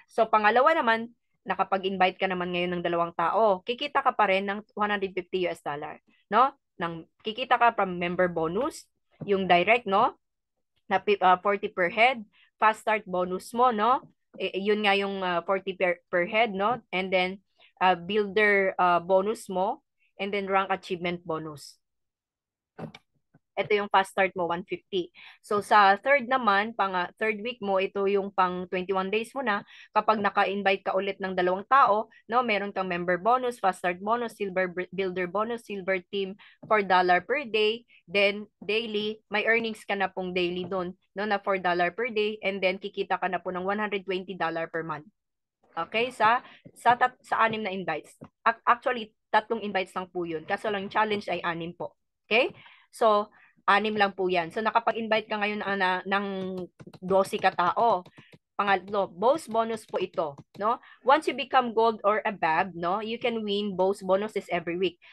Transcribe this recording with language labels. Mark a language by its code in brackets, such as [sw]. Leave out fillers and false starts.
[tl] So, pangalawa naman, nakapag-invite ka naman ngayon ng 2 tao, kikita ka pa rin ng 150 US dollar, no? Kikita ka from member bonus, yung direct, no? Na 40 per head, fast start bonus mo, no? Yun nga yung 40 per head, no? And then builder bonus mo, and then rank achievement bonus. Ito yung fast start mo, 150. So sa third naman, third week mo, ito yung pang 21 days mo na. Kapag naka-invite ka ulit ng 2 tao, no, meron kang member bonus, fast start bonus, silver builder bonus, silver team $4 per day, then daily, may earnings ka na pong daily doon, no, na $4 per day, and then kikita ka na po ng $120 per month. Okay, sa 6 na invites. Actually, 3 invites lang po yun. Kaso lang challenge ay 6 po. Okay? So, 6 lang po yan. So, nakapag-invite ka ngayon ng 12 katao. Pangatlo, boss bonus po ito, no? [en] Once you become gold or above, no, you can win boss bonuses every week.